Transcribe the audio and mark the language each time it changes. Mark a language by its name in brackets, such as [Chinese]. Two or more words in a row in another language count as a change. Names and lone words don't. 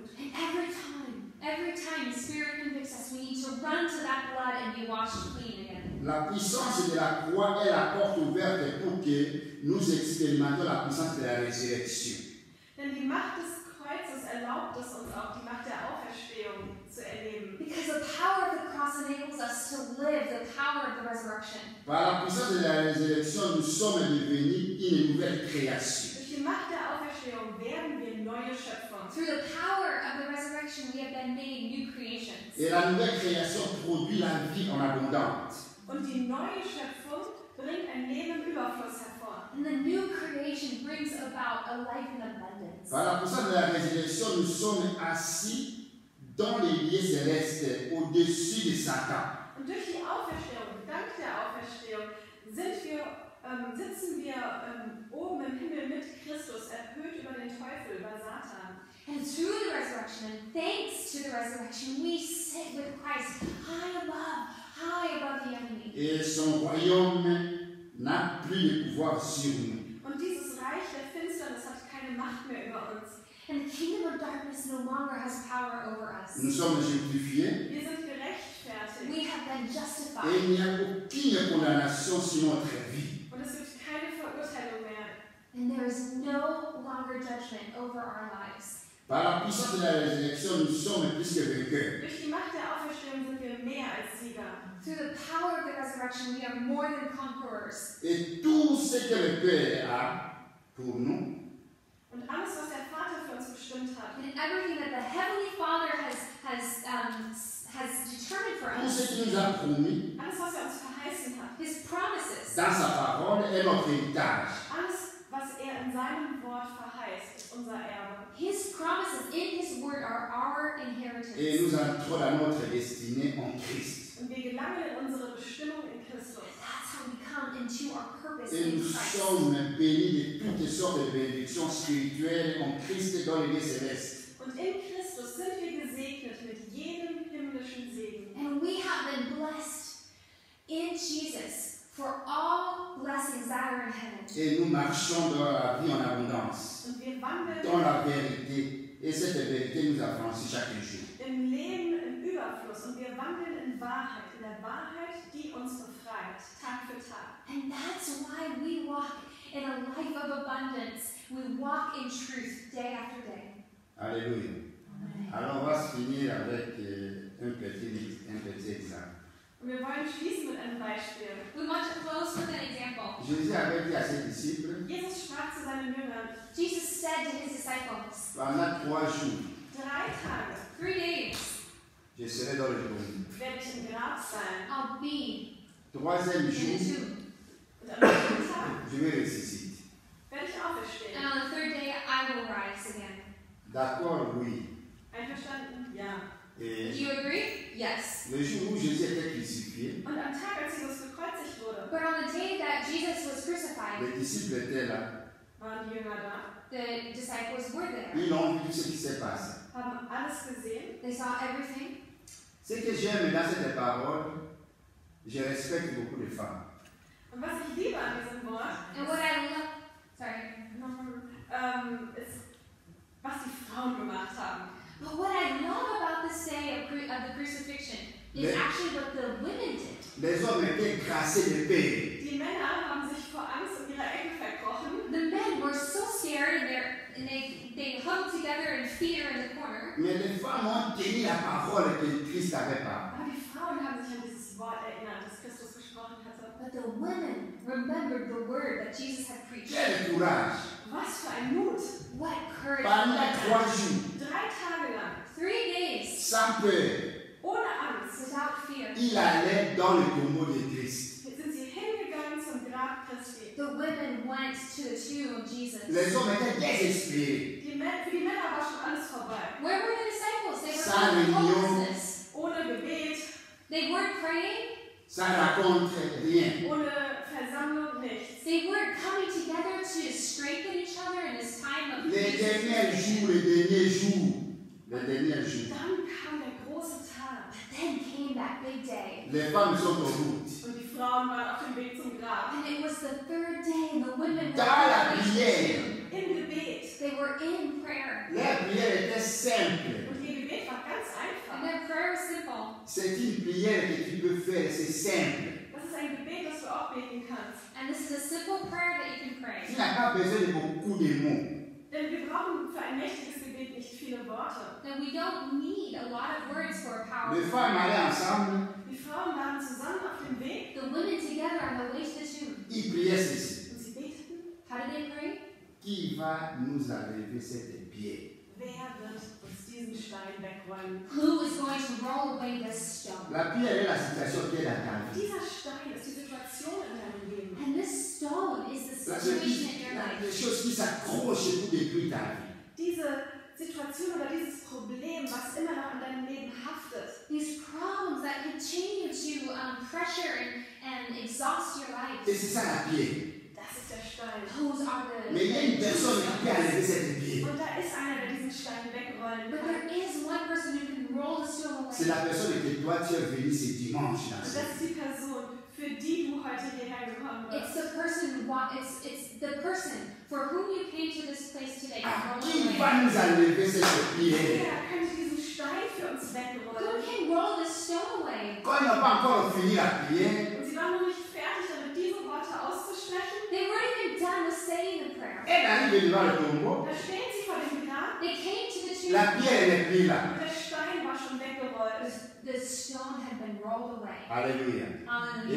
[English] And every time the Spirit convicts us, we need to run to that blood and be washed clean again. [French] La puissance de la croix est la porte ouverte pour que nous expérimentions la puissance de la résurrection. [German] Denn die Macht des Kreuzes erlaubt es uns auch, die Macht der Auferstehung zu erleben. [English] Because the power of the cross enables us to live the power of the resurrection. [French] Par la puissance de la résurrection, nous sommes devenus une nouvelle création. [German] Durch die Macht der Auferstehung werden wir neue Schöpfer. [English] Through the power of the resurrection, we have been made new creations. [French] Et la nouvelle création produit la vie en abondance. [German] Und die neue Schöpfung bringt ein Leben im Überfluss hervor. [English] And the new creation brings about a life in abundance. [French] Par la puissance de la résurrection, nous sommes assis dans les lieux célestes au-dessus de Satan. [German] Und durch die Auferstehung, dank der Auferstehung, sitzen wir oben im Himmel mit Christus, erhöht über den Teufel, über Satan. [English] And through the resurrection, and thanks to the resurrection, we sit with Christ high above the enemy. [French] Et son royaume n'a plus de pouvoir sur nous. [German] Und dieses Reich der Finsternis hat keine Macht mehr über uns. [English] And the kingdom of darkness no longer has power over us. [French] Nous sommes justifiés [German] Wir sind gerechtfertigt. [English] We have been [French] et [English] justified. [French] il n'y a aucune condamnation sur notre vie. [German] Und es gibt keine Verurteilung mehr. [English] And there is no longer judgment over our lives. [French] Par la puissance de la résurrection, nous sommes plus que vainqueurs. [German] Durch die Macht der Auferstehung Auferstehung sind wir mehr als Sieger. [English] Through the power of the resurrection, we are more than conquerors. [French] Et tout ce que le Père a pour nous, [German] Und alles, was der Vater für uns bestimmt hat, [English] And everything that the Heavenly Father has determined for [French] tout [English] us, [French] ce qu'il nous a promis [German] alles, was er uns verheißen hat, [English] His promises, [French] dans sa parole est notre héritage. [German] alles, was er in seinem Wort verheißt, ist unser Erbe. [English] His promises in His Word are our [French] Et [English] inheritance. [French] nous entrons dans notre destinée en Christ. [German] Und wir gelangen in unsere Bestimmung in Christus. [English] That's how we come into our purpose [French] Et [English] in [French] nous [English] Christ. [French] sommes bénis de toutes sortes de bénédictions spirituelles en Christ dans les lieux célestes. [German] Und in Christus sind wir gesegnet mit jedem himmlischen Segen. [English] And we have been blessed in Jesus for all blessings that are in heaven. [French] Et nous marchons dans la vie en abondance, [German] Und wir wandeln [French] dans la vérité. Et cette vérité nous affranchit chaque jour. [German] im Leben im Überfluss. Und wir wandeln in Wahrheit, in der Wahrheit, die uns befreit, Tag für Tag. [English] And that's why we walk in a life of abundance. We walk in truth day after day. [French] Alléluia. Alors on va se finir avec un petit exemple. [German] Und wir wollen schließen mit einem Beispiel. [English] We want to close with an example. [French] Jésus avait dit à ses disciples, [German] Jesus sprach zu seinen Jüngern, [English] Jesus said to his disciples, [French] pendant 3 jours, [German] 3 Tage [English] 3 days [French] je serai dans le tombeau. [German] werde ich im Grab sein. [English] I'll be [French] Troisième [English] in the [French] jour, [English] tomb. [German] Und am 3. Tag [French] je vais ressusciter. [German] werde ich auferstehen. [English] And on the 3rd day, I will rise again. [French] D'accord, oui. [German] Einverstanden? Ja. [English] Do [French] Et [English] you agree? Yes. [French] le jour où Jésus était crucifié, [German] Und am Tag, als Jesus gekreuzigt wurde, [English] But on the day that Jesus was crucified, [French] les disciples étaient là. [German] waren die Jünger da, [English] the disciples were there. [French] Ils ont vu tout ce qui s'est passé. [German] haben alles gesehen. [English] They saw everything. [French] Ce que j'aime dans cette parole, je respecte beaucoup de femmes. [German] Und was ich liebe an diesem Wort, [English] And what I love, [German] ist, was die Frauen gemacht haben. [English] but what I love about this day of the crucifixion is Yeah. actually what the women did. [French] Les hommes étaient grassés de paix. [German] Die Männer haben sich vor Angst in ihre Ecken verkrochen, [English] The men were so scared and they huddled together in fear in the corner. [French] Mais les femmes ont tenu la parole que Christ avait parlé. [German] aber die Frauen haben sich an dieses Wort erinnert, das Christus gesprochen hatte. [English] But the women remembered the word that Jesus had preached. [French] Quel courage! [German] Was für ein Mut! [English] What courage. [French] Pendant 3 jours, [German] 3 Tage lang, [English] 3 days [French] sans peur, [German] ohne Angst, [English] without fear. [French] il allait dans le tombeau de Christ. [German] sind sie hingegangen zum Grab Christi. [English] The women went to the tomb of Jesus. [French] Les hommes étaient désespérés. [German] Für die Männer war schon alles vorbei. [English] Where were the disciples? They were [French] Sans [English] in [French] réunion. [English] hopelessness. [German] Ohne Gebet, [English] They weren't praying. [French] Ça raconte rien. [German] ohne Versammlung, nichts. [English] They weren't coming together to strengthen each other in this time of [French] Les [English] crisis. [French] derniers jours, les derniers jours, les derniers jours, [German] Dann kam der große Tag [English] Then came that big day. [French] les femmes sont en route. [German] und die Frauen waren auf dem Weg zum Grab. [English] And it was the 3rd day, and the women were [French] Dans la [English] on the way to the [French] prière, [English] tomb. [German] Im Gebet. [English] They were in prayer. [French] leur prière était simple. [German] Und ihr Gebet war ganz [English] And [German] einfach. [English] their prayer was simple. [French] C'est une prière que tu peux faire, c'est simple. [German] Das ist ein Gebet, das du auch beten kannst. [English] And this is a simple prayer that you can [French] Tu [English] pray. [French] n'as pas besoin de beaucoup de mots. [German] Denn wir brauchen für ein mächtiges Gebet nicht viele Worte. [English] And we don't need a lot of words for a powerful [French] Les femmes [English] prayer. [French] allaient ensemble, [German] Die Frauen waren zusammen auf dem Weg [English] The women together on the way to the tomb. [French] ils priaient ceci. [German] und sie beteten. [English] How did they pray? [French] Qui va nous enlever cette pierre? [German] Wer wird uns diesen Stein wegrollen? [English] Who is going to roll away this stone? [French] La pierre est la situation qui est dans ta vie. [German] Dieser Stein ist die Situation in deinem Leben. [English] And this stone is the [French] La [English] situation in your life. [French] les choses qui s'accrochent pour détruire ta vie. [German] Diese Situation oder dieses Problem, was immer noch an deinem Leben haftet. [English] These problems that continue to pressure and exhaust your life. [French] Et c'est ça la pierre. [German] Das ist der Stein. [English] Those are the. [French] Mais il y a une personne qui peut enlever cette pierre. [German] Und da ist einer, der diesen Stein wegrollen [English] But [German] kann. [English] there is one person who can roll the stone [French] C'est [English] away. [French] la personne que toi tu es venu ce dimanche dans [German] Und [French] cette [German] das ist die Person, für die du heute hierher gekommen [English] It's [German] bist. [English] the person. It's the person for whom you came to this place today. Ah, To roll [French] qui [English] away. [French] va nous enlever cette pierre? [German] Wer könnte diesen Stein für uns [English] Who [German] wegrollen? [English] can roll this stone away? [French] Quand ils n'ont pas encore fini la prière, [German] Und sie waren noch nicht fertig, damit diese Worte auszusprechen. [English] They weren't even done with saying the prayer. [French] elle arrive devant le tombeau. [German] Da stehen sie vor dem Grab [English] They came to the tomb. [French] La pierre elle est prise là. [German] und der Stein war schon weggerollt. [English] The the stone had been rolled away. [French] Alléluia. Et [English] Hallelujah.